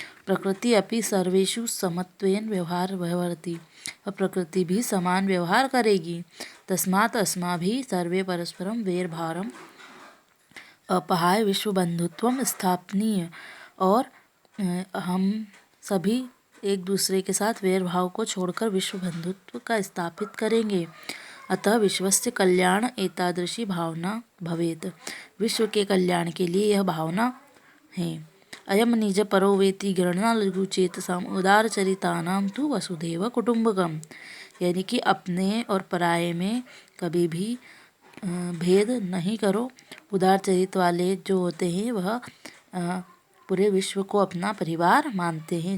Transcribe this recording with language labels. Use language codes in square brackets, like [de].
[sa] प्रकृति अपि सर्वेषु समत्वेन व्यवहरति, [hi] और प्रकृति भी समान व्यवहार करेगी। [sa] तस्मात् अस्माभिः सर्वे परस्परं वैरभावम् अपहाय विश्व बंधुत्वम स्थापनीय, [hi] और हम सभी एक दूसरे के साथ वैर भाव को छोड़कर विश्व बंधुत्व का स्थापित करेंगे। [sa] अतः विश्वस्य कल्याण एतादृशी भावना भवेत्। [hi] विश्व के कल्याण के लिए यह भावना है। [sa] अयम निज परो वेति गणना लघुचेतसाम उदारचरितानां तु वसुधैव कुटुम्बकम, [hi] यानी कि अपने और पराये में कभी भी भेद नहीं करो। उदार चरित्र वाले जो होते हैं वह पूरे विश्व को अपना परिवार मानते हैं।